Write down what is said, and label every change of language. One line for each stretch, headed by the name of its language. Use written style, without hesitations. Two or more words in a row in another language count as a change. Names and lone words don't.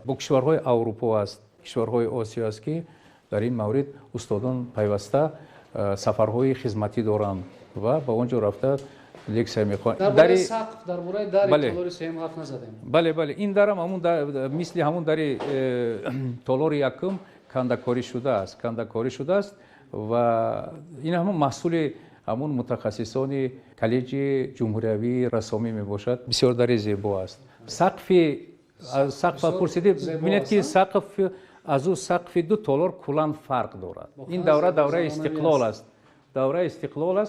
Persian: با کشورهای اروپا است، کشورهای آسیا است که در این مورد استادان پیوسته سفرهای خدمتی دارند و به آنجا رفته لکچر می‌خوانند. درباره سقف درباره در تالار سیم حرف نزدیم. بله این درم همون مثل همون در تالار یکم کندکاری شده است و این همون محصول
Tajik: ҳамун мутахассисони коллеҷи ҷумҳуриявии рассомӣ мебошад. Бисёр дари зебо аст. сақфа пурсидӣ, бинед ки сақф аз ӯ сақфи ду толор куллан фарқ дорад. Ин давра давраи истиқлол аст. давраи истиқлол аст.